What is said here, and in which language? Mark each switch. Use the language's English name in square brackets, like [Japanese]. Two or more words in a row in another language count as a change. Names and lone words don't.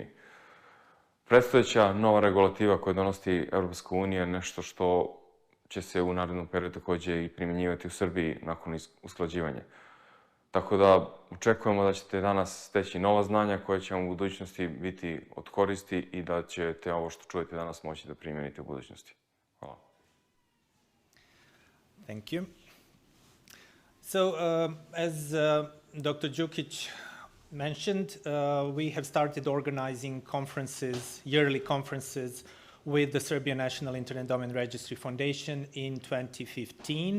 [Serbian] Predstojeća nova regulativa koju donosi Evropska unija je nešto što će se u narednom periodu takođe i primenjivati u Srbiji nakon usklađivanja. Tako da očekujemo da ćete danas steći nova znanja koja će vam u budućnosti biti od koristi i da ćete ovo što čujete danas moći da primenite u budućnosti. Hvala. [English] Thank you. So, as Dr. Đukić mentioned, we have started organizing conferences, yearly conferences, with the Serbian National Internet Domain Registry Foundation in 2015.